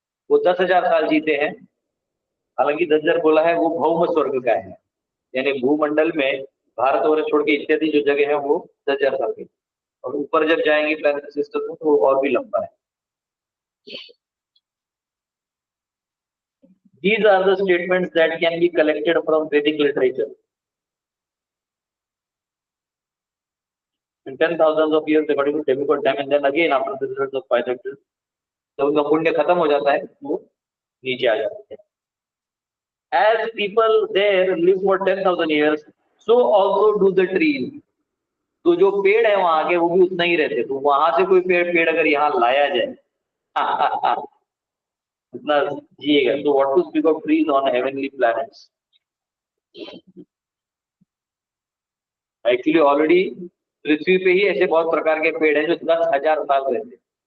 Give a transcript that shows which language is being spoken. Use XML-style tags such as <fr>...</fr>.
<hi>वो 10,000 साल जीते हैं। हालांकि 10,000 बोला है वो भौम स्वर्ग का है, यानी भूमंडल में भारत और छोड़ के इत्यादि जो जगह है वो 10,000 साल की, और ऊपर जब जाएंगे प्लैनेट सिस्टम में तो वो और भी लंबा है।</hi> <en>These are the statements that can be collected from Vedic literature. In 10,000 of years according to demigod time, and then again after the results of 500,</en> <hi>जब उनका पुण्य खत्म हो जाता है वो नीचे आ जाते हैं।</hi> <en>As people there live for 10,000 years, so also do the trees.</en> <hi>तो जो पेड़ है वहां के वो भी उतना ही रहते, तो वहां से कोई पेड़ अगर यहाँ लाया जाए उतना जिएगा।</hi> <en>तो what to speak of trees on heavenly planets.</en> <hi>Actually already पृथ्वी पे ही ऐसे बहुत प्रकार के पेड़ हैं जो 10,000 साल रहते हैं।</hi>